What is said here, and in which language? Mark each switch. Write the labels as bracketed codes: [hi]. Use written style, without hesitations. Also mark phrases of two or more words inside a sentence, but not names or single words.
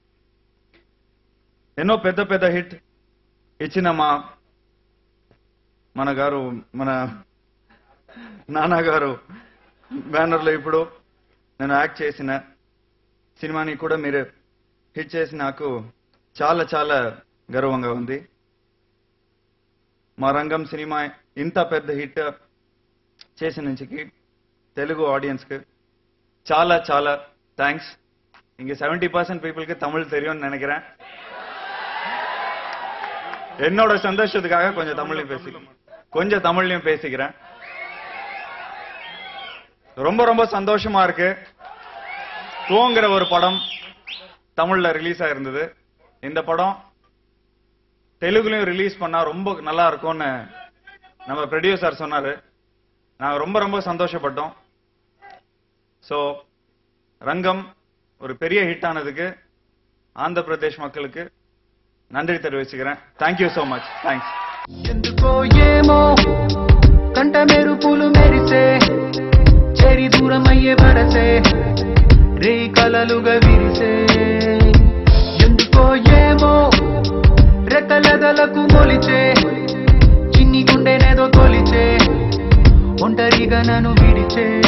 [te] ఎన్నో పెద్ద హిట్ ఇచ్చిన మన నాన్నగారు బ్యానర్లో ఇప్పుడు నేను యాక్ట్ చేసిన సినిమాని కూడా మీరు హిట్ చేసి నాకు చాలా చాలా గర్వంగా ఉంది. మా రంగం సినిమా ఇంత పెద్ద హిట్ చేసినందుకు తెలుగు ఆడియన్స్కి చాలా చాలా థ్యాంక్ஸ். [ta] இங்க 70% பீப்புளுக்கு தமிழ் தெரியும்னு நினைக்கிறேன். என்னோட சந்தோஷத்துக்காக கொஞ்சம் தமிழ்லையும் பேசிக்கிறேன். ரொம்ப சந்தோஷமா இருக்கு. தூங்குற ஒரு படம் தமிழ்ல ரிலீஸ் ஆயிருந்தது. இந்த படம் தெலுங்குலயும் ரிலீஸ் பண்ணா ரொம்ப நல்லா இருக்கும்னு நம்ம ப்ரொடியூசர் சொன்னாரு. நாங்க ரொம்ப சந்தோஷப்பட்டோம். சோ ரங்கம் ஒரு பெரிய ஹிட் ஆனதுக்கு ஆந்திர பிரதேஷ் மக்களுக்கு நன்றி தெரிவிச்சுக்கிறேன். [en] thank you so much. [te] థ్యాంక్స్. ఎందుకో ఏమో కంట మెరుపులు మెరిసే చెరి దూరం అయ్యే వరసే రే కలలుగా విరిసే. ఎందుకో ఏమో రెక్కలదలకు మొలిచే చిన్ని గుండెనేదో తొలిచే ఒంటరిగా నన్ను విడిచే.